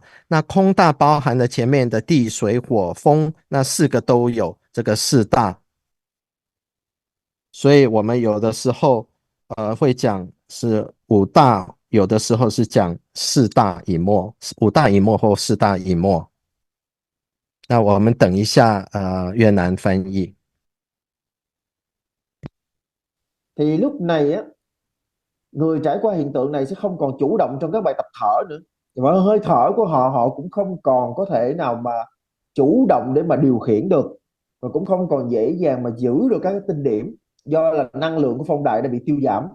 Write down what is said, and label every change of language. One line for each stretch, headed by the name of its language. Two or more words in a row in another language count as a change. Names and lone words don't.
Chinese: 那空大包含了前面的地、水、火、风，那4个都有这个4大。所以我们有的时候会讲是5大，有的时候是讲4大隐没，5大隐没或4大隐没。那我們等一下越南翻譯。
Vietnamese: Thì lúc này á, người trải qua hiện tượng này sẽ không còn chủ động trong các bài tập thở nữa. Và hơi thở của họ cũng không còn có thể nào mà chủ động để mà điều khiển được, và cũng không còn dễ dàng mà giữ được các cái tinh điểm, do là năng lượng của phong đại đã bị tiêu giảm.